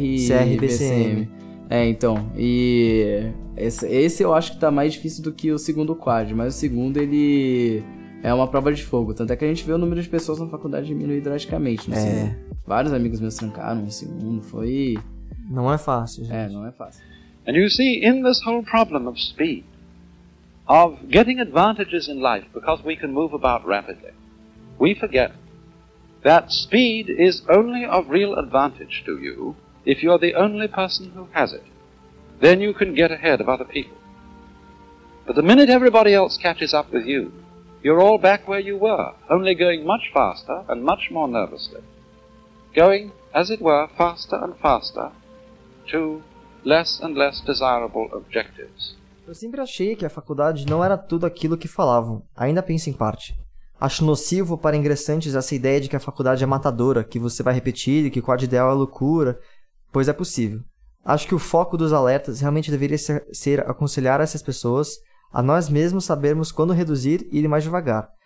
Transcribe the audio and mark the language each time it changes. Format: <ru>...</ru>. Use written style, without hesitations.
<pt>e BCM. É, então, e esse eu acho que tá mais difícil do que o segundo quad, mas o segundo ele... É uma prova de fogo, tanto é que a gente vê o número de pessoas na faculdade diminuir drasticamente, não sei. Vários amigos meus trancaram no segundo, foi... Não é fácil, gente. É, não é fácil.</pt> <en>And you see, in this whole problem of speed, of getting advantages in life because we can move about rapidly, we forget that speed is only of real advantage to you if you are the only person who has it. Then you can get ahead of other people. But the minute everybody else catches up with you, you're all back where you were, only going much faster and much more nervously. Going, as it were, faster and faster to less and less desirable objectives.</en> <pt>Eu sempre achei que a faculdade não era tudo aquilo que falavam. Ainda penso em parte. Acho nocivo para ingressantes essa ideia de que a faculdade é matadora, que você vai repetir e que o quadro ideal é loucura, pois é possível. Acho que o foco dos alertas realmente deveria ser aconselhar essas pessoas a nós mesmos sabermos quando reduzir e ir mais devagar,</pt>